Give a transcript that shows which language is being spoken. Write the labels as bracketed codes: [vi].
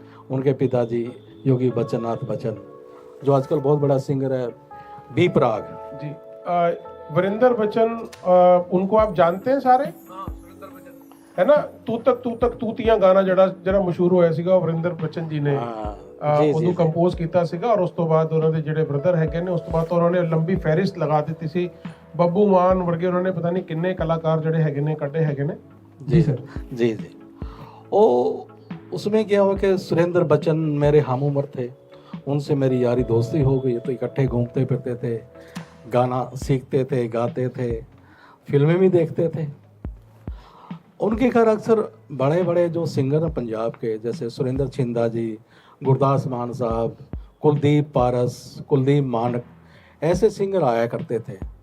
[hi] उनके पिताजी योगी बच्चननाथ बच्चन, जो आजकल बहुत बड़ा सिंगर है, बी प्राग जी। वीरेंद्र बच्चन, उनको आप जानते हैं सारे? है ना, तू तक तूतियां गाना जरा मशहूर होया सीगा, वीरेंद्र बच्चन जी ने [pa] ਉਹਨੂੰ ਕੰਪੋਜ਼ ਕੀਤਾ ਸੀਗਾ। और ਉਸ ਤੋਂ ਬਾਅਦ ਉਹਨਾਂ ਦੇ ਜਿਹੜੇ ਬ੍ਰਦਰ ਹੈਗੇ ਨੇ, ਉਸ ਤੋਂ ਬਾਅਦ ਉਹਨਾਂ ਨੇ ਲੰਬੀ ਫਹਿਰਿਸਤ ਲਗਾ ਦਿੱਤੀ ਸੀ। ਬੱਬੂ ਮਾਨ ਵਰਗੇ ਉਹਨਾਂ ਨੇ ਪਤਾ ਨਹੀਂ ਕਿੰਨੇ ਕਲਾਕਾਰ ਜਿਹੜੇ ਹੈਗੇ ਨੇ ਕੱਢੇ ਹੈਗੇ ਨੇ। [hi] जी सर, जी जी। ओ उसमें क्या हुआ कि सुरेंद्र बच्चन मेरे हम उम्र थे, उनसे मेरी यारी दोस्ती हो गई। तो इकट्ठे घूमते फिरते थे, गाना सीखते थे, गाते थे, फिल्में भी देखते थे। उनके घर अक्सर बड़े बड़े जो सिंगर हैं पंजाब के, जैसे सुरेंद्र छिंदा जी, गुरदास मान साहब, कुलदीप पारस, कुलदीप मानक, ऐसे सिंगर आया करते थे।